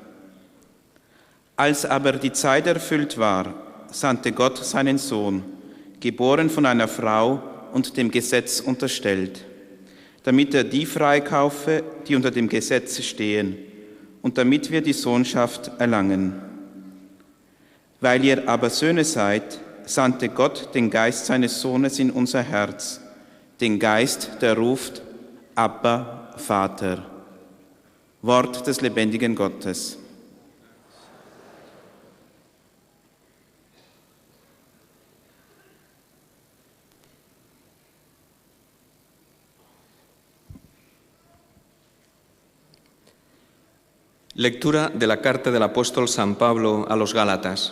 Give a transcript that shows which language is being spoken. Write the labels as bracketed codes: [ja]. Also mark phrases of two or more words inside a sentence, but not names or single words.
[de] Als aber die Zeit erfüllt war, sandte Gott seinen Sohn, geboren von einer Frau und dem Gesetz unterstellt, damit er die freikaufe, die unter dem Gesetz stehen, und damit wir die Sohnschaft erlangen. Weil ihr aber Söhne seid, sandte Gott den Geist seines Sohnes in unser Herz, den Geist, der ruft, Abba, Vater. Wort des lebendigen Gottes. [es] Lectura de la carta del apóstol San Pablo a los Gálatas.